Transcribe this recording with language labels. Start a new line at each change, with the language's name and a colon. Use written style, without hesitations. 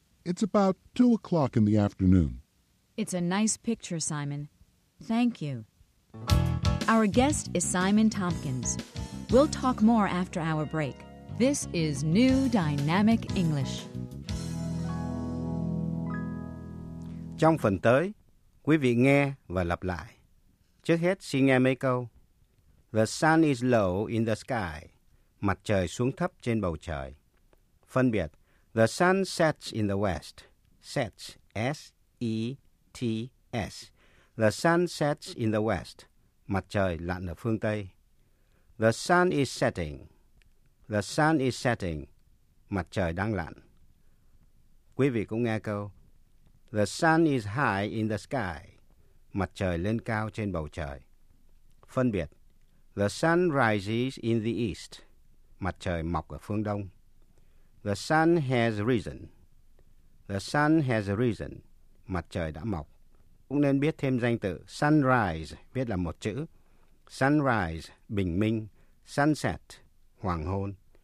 English: It's about 2 o'clock in the afternoon. It's a nice picture, Simon. Thank you. Our guest is Simon Tompkins. We'll talk more after our break. This is New Dynamic English.
Vietnamese: Trong phần tới, quý vị nghe và lặp lại. Trước hết, xin nghe mấy câu.
English: The sun is low in the sky.
Vietnamese: Mặt trời xuống thấp trên bầu trời. Phân biệt,
English: the sun sets in the west. Sets, S-E-T-S. The sun sets in the west.
Vietnamese: Mặt trời lặn ở phương Tây.
English: The sun is setting.
Vietnamese: The sun is setting. Mặt trời đang lặn. Quý vị cũng nghe câu.
English: The sun is high in the sky.
Vietnamese: Mặt trời lên cao trên bầu trời. Phân biệt.
English: The sun rises in the east.
Vietnamese: Mặt trời mọc ở phương đông.
English: The sun has risen. The sun has risen.
Vietnamese: Mặt trời đã mọc. Cũng nên biết thêm danh từ sunrise, viết là một chữ. Sunrise, bình minh. Sunset, hoàng hôn.